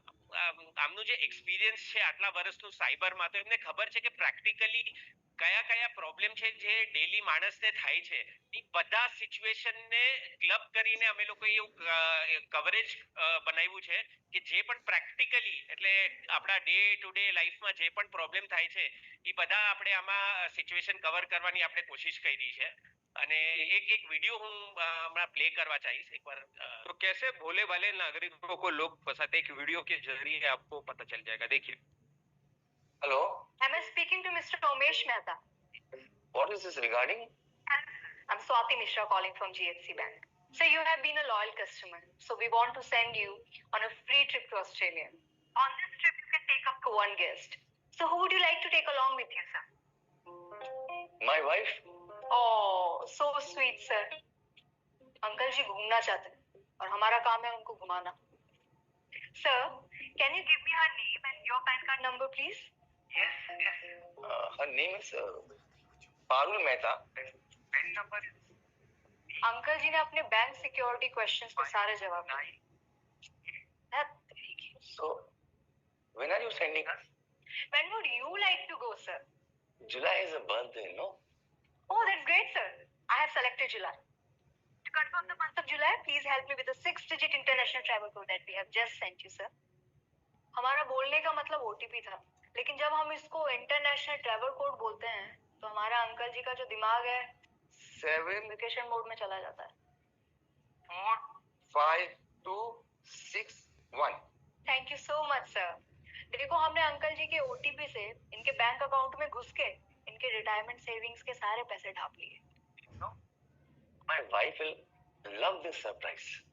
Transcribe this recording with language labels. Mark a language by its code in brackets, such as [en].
[gu] આમનું જે એક્સપિરિયન્સ છે આટલા વર્ષનું સાયબરમાં, તો એમને ખબર છે કે પ્રેક્ટિકલી કયા કયા પ્રોબ્લેમ છે જે ડેલી માણસને થાય છે. એ બધા સિચ્યુએશનને ક્લબ કરીને અમે લોકો એવું કવરેજ બનાવ્યું છે કે જે પણ પ્રેક્ટિકલી, એટલે આપણા ડે ટુ ડે લાઈફમાં જે પણ પ્રોબ્લેમ થાય છે એ બધા આપણે આમાં સિચ્યુએશન કવર કરવાની આપણે કોશિશ કરી છે. અને એક [hi] वीडियो હું हमारा प्ले करवा चाहिए एक बार. तो कैसे भोले भाले नागरिकों को लोग फंसाते, एक वीडियो के जरिए आपको पता चल जाएगा. देखिए. [en] Hello, Am I speaking to Mr. Umesh Mehta? what is this regarding? I'm Swati Mishra calling from GHC Bank. So you have been a loyal customer. So we want to send you on a free trip to Australia. On this trip, you can take up to one guest. So who would you like to take along with you, sir? My wife? Oh, so sweet, sir. [hi] Uncle जी घूमना चाहते हैं और हमारा काम है उनको घुमाना. [en] Sir, can you give me her name and your PAN card number, please? Yes. Her name is Parul Mehta. [hi] Uncle जी ने अपने बैंक सिक्योरिटी क्वेश्चंस पे सारे जवाब दिए. [en] So, when are you sending us? When would you like to go, sir? July is a birthday, no? Oh, that's great, sir. I have selected July. To confirm the month of July, please help me with the 6-digit international travel code that we have just sent you, sir. [hi] हमारा बोलने का मतलब OTP था, लेकिन जब हम इसको international travel code बोलते हैं, तो हमारा अंकल जी का जो दिमाग है 7 मोड में चला जाता है. [en] 4, 5, 2, 6, 1. Thank you so much, sir. [hi] देखो, हमने अंकल जी के OTP से इनके बैंक अकाउंट में घुस के इनके रिटायरमेंट सेविंग्स के सारे पैसे ढाप लिए. [en] My wife will love this surprise.